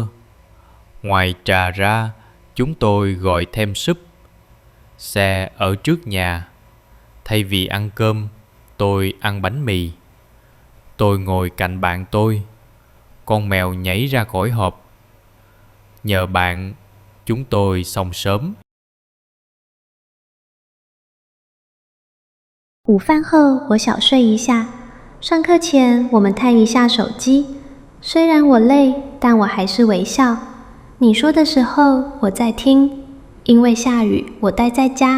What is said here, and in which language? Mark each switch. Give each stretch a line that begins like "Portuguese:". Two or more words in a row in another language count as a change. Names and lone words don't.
Vietnamese: Ngoài trà ra, chúng tôi gọi thêm súp. Xe ở trước nhà. Thay vì ăn cơm, tôi ăn bánh mì. Tôi ngồi cạnh bạn tôi. Con mèo nhảy ra khỏi hộp. Nhờ bạn, chúng tôi xong sớm.
Chinese: 午饭后，我小睡一下。上课前，我们看一下手机。虽然我累，但我还是微笑。你说的时候，我在听。因为下雨，我待在家。